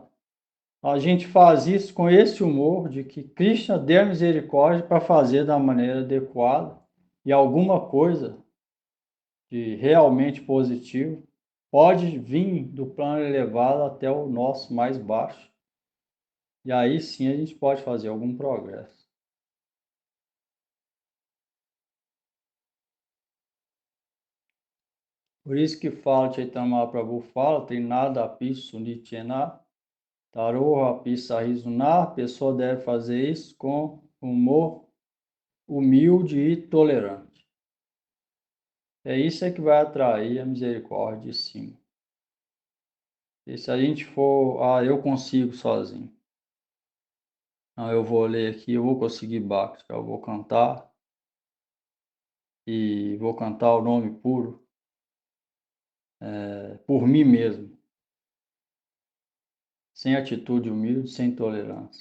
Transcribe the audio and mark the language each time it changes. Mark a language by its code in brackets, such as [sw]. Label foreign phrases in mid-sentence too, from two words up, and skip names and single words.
[pt] A gente faz isso com esse humor de que Krishna dê a misericórdia para fazer da maneira adequada e alguma coisa de realmente positivo pode vir do plano elevado até o nosso mais baixo. E aí sim a gente pode fazer algum progresso. Por isso que fala, Chaitanya Mahaprabhu fala, tem nada [sa] api sunityena, taroha api sarizuna, [pt] a pessoa deve fazer isso com humor humilde e tolerante. É isso que vai atrair a misericórdia de cima. E se a gente for, eu consigo sozinho. Não, eu vou ler aqui, eu vou conseguir Bhakti, eu vou cantar e vou cantar o nome puro por mim mesmo, sem atitude humilde, sem tolerância.